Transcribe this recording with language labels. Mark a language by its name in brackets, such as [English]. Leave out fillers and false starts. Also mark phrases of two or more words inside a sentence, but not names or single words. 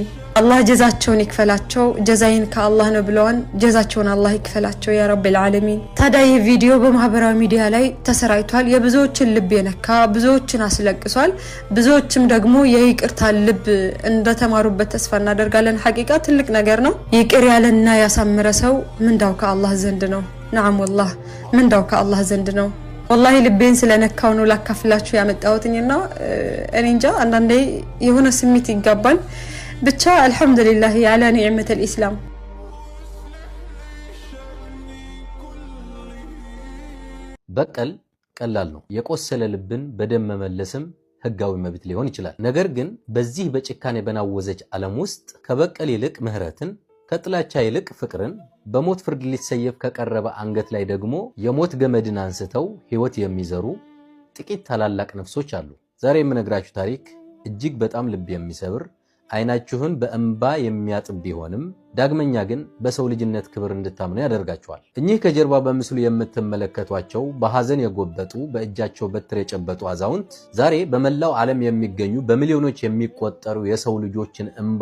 [Amharic] አላህ ጀዛቸውን ይክፈላቸው ጀዛይን ከአላህ ነው ብለዋን ጀዛቸውን አላህ ይክፈላቸው [Arabic] يا رب العالمين [Amharic] ታዲያ ቪዲዮ በማህበራዊ ሚዲያ ላይ ተሰራይቷል የብዙዎችን ልብ የነካ ብዙዎችን አስለቅሷል ብዙዎችም ደግሞ የይቅርታ ልብ እንደተማሩበት ተስፋ እናደርጋለን ሐቂቃ ትልቅ ነገር ነው ይቅር ያለና ያሳመረ ሰው ምንዳው ከአላህ ዘንድ ነው [Arabic] نعم والله [Amharic] ምንዳው ከአላህ ዘንድ ነው والله ልቤን ስለነካው ነው ላካፍላችሁ ያመጣሁትኝና እኔ እንጃ አንዳንዴ የሆነ ስሜት ይጋባል ብቻ [Arabic] الحمد لله على نعمة الإسلام [Amharic] በቀል ቀላል ነው የቆሰለ ልብን በደም መመለስም ህጋዊ መብት ሊሆን ይችላል ነገር ግን በዚህ በጭካኔ በናወዘች ዓለም ውስጥ ከበቀል ይልቅ ምህረትን ከጥላቻ ይልቅ ፍቅርን በሞት ፍርድ ሊሰየፍ ከቀረበ አንገት ላይ ደግሞ የሞት ገመድን አንስተው ህይወት የሚዘሩ ጥቂት ታላላቅ ነፍሶች አሉ ዛሬ የምነግራችሁ ታሪክ እጅግ በጣም ልብ የሚሰብር አይናችሁን በእንባ የሚያጥብ ቢሆንም ዳግመኛ ግን በሰው ልጅነት ክብር እንድታምኑ ያደርጋቸዋል እኚህ ከጀርባ በምስሉ የምትመለከቷቸው በሐዘን የጎበጡ በእጃቸው በትር የጨበጡ አዛውንት ዛሬ በመላው ዓለም የሚገኙ በሚሊዮኖች የሚቆጠሩ የሰው ልጆችን እንባ